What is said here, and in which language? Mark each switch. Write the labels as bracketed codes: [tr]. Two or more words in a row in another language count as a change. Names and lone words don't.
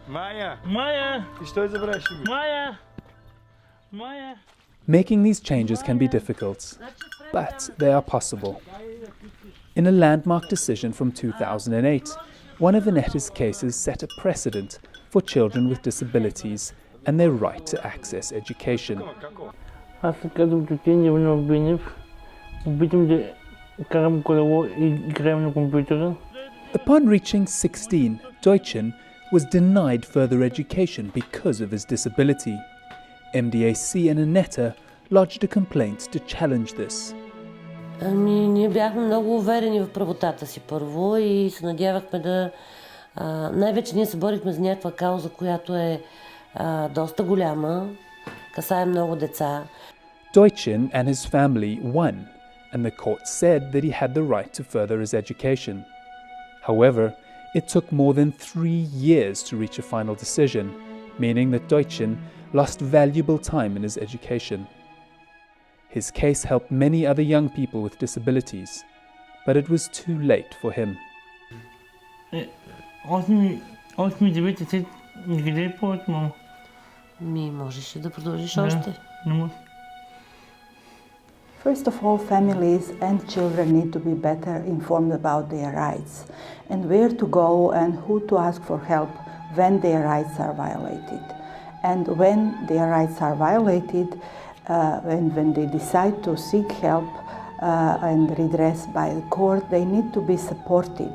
[en] Making these changes can be difficult, but they are possible. In a landmark decision from 2008, one of Inetta's cases set a precedent for children with disabilities and their right to access education. [bg] Аз се казвам Тотин Иванов Бинев. Обичам да карам колело и играем на компютъра. [en] Upon reaching 16, Deutschen was denied further education because of his disability. MDAC and Inetta lodged a complaint to challenge this. [bg] Ние бяхме много уверени в правотата си първо и се надявахме да... най-вече ние се борихме за някаква кауза, която е доста голяма, касае много деца. [en] Deutschen and his family won, and the court said that he had the right to further his education. However, it took more than 3 years to reach a final decision, meaning that Deutschen lost valuable time in his education. His case helped many other young people with disabilities, but it was too late for him. [bg] 8-9 никъде е повече, мама. Можеше да продължиш още. Не може. [en] First of all, families and children need to be better informed about their rights and where to go and who to ask for help when their rights are violated. And when their rights are violated, when they decide to seek help and redress by the court, they need to be supported.